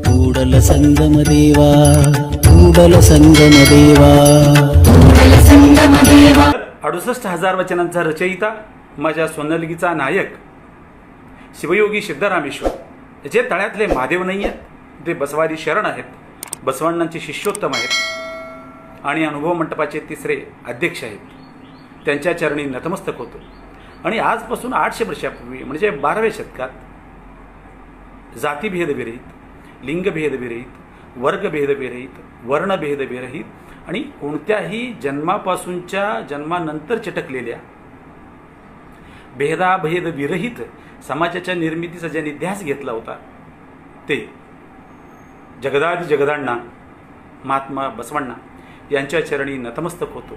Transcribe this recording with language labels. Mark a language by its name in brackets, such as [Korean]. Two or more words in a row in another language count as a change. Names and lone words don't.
[Kannada] ಕೂಡಲ ಸಂಗಮ ದೇವಾ ಕೂಡಲ ಸಂಗಮ ದೇವಾ ಕೂಡಲ ಸಂಗಮ ದೇವಾ [Marathi] 68,000 वचनांचा रचयिता माझ्या सोनलगीचा नायक शिवयोगी सिद्धरामेश्वर जे तळ्यातले महादेव नाही आहेत ते बसवादी शरण आहेत, बसवण्णांचे शिष्योत्तम आहेत आणि अनुभव मंडपाचे तिसरे अध्यक्ष आहेत. त्यांच्या चरणी नतमस्तक होतो. आणि आजपासून 800 वर्षापूर्वी म्हणजे 12व्या शतकात जातीभेदविरहित, लिंगभेदविरहित, वर्गभेदविरहित, वर्णभेदविरहित आणि कोणत्याही जन्मापासूनच्या जन्मानंतर चिटकलेल्या भेदाभेदविरहित समाजाच्या निर्मितीचा ज्यांनी ध्यास घेतला होता ते जगदादि जगदांना महात्मा बसवण्णा यांच्या चरणी नतमस्तक होतो.